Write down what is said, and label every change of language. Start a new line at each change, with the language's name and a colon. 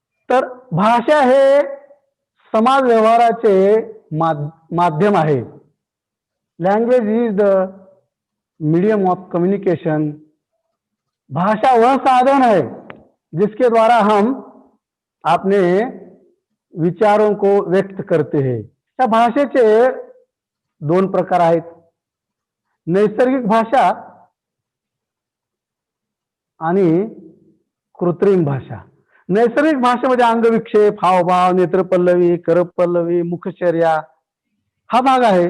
Marathi: तर भाषा हे समाज व्यवहाराचे माध्यम आहे.
English: Language is the medium of communication.
Hindi: भाषा वह साधन है जिसके द्वारा हम अपने विचारों को व्यक्त करते हैं।
Marathi: या भाषेचे दोन प्रकार आहेत, नैसर्गिक भाषा आणि कृत्रिम भाषा। नैसर्गिक भाषेमध्ये अंगविक्षेप, हावभाव, नेत्रपल्लवी, करपल्लवी, मुखचर्या हा भाग आहे।